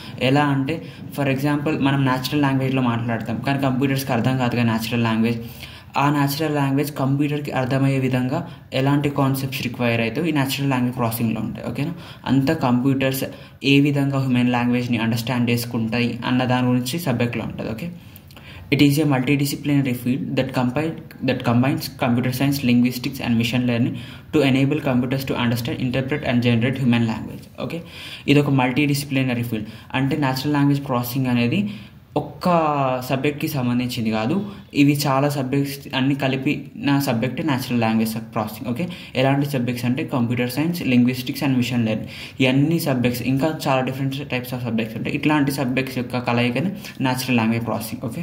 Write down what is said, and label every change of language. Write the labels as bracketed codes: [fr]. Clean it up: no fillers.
[te] ఎలా అంటే for example మనం న్యాచురల్ లాంగ్వేజ్లో మాట్లాడతాం, కానీ కంప్యూటర్స్కి అర్థం కాదుగా న్యాచురల్ లాంగ్వేజ్. ఆ న్యాచురల్ లాంగ్వేజ్ కంప్యూటర్కి అర్థమయ్యే విధంగా ఎలాంటి కాన్సెప్ట్స్ రిక్వైర్ అయితే ఈ న్యాచురల్ లాంగ్వేజ్ ప్రాసెసింగ్లో ఉంటాయి. ఓకేనా, అంత కంప్యూటర్స్ ఏ విధంగా హ్యూమన్ లాంగ్వేజ్ని అండర్స్టాండ్ చేసుకుంటాయి అన్న దాని గురించి సబ్జెక్ట్లో ఉంటుంది. [en] Okay, it is a multidisciplinary field that combines computer science, linguistics and machine learning to enable computers to understand, interpret and generate human language. [te] Okay, ఇది ఒక మల్టీడిసిప్లినరీ ఫీల్డ్. అంటే న్యాచురల్ లాంగ్వేజ్ ప్రాసెసింగ్ అనేది ఒక్క సబ్జెక్ట్కి సంబంధించింది కాదు, ఇవి చాలా సబ్జెక్ట్స్ అన్ని కలిపిన subject natural language processing. Okay, ఎలాంటి సబ్జెక్ట్స్ అంటే computer science, linguistics and machine learning. ఇవన్నీ సబ్జెక్ట్స్, ఇంకా చాలా డిఫరెంట్ టైప్స్ ఆఫ్ సబ్జెక్ట్స్ ఉంటాయి. ఇట్లాంటి సబ్జెక్ట్స్ యొక్క కలయికనే న్యాచురల్ లాంగ్వేజ్ ప్రాసెసింగ్.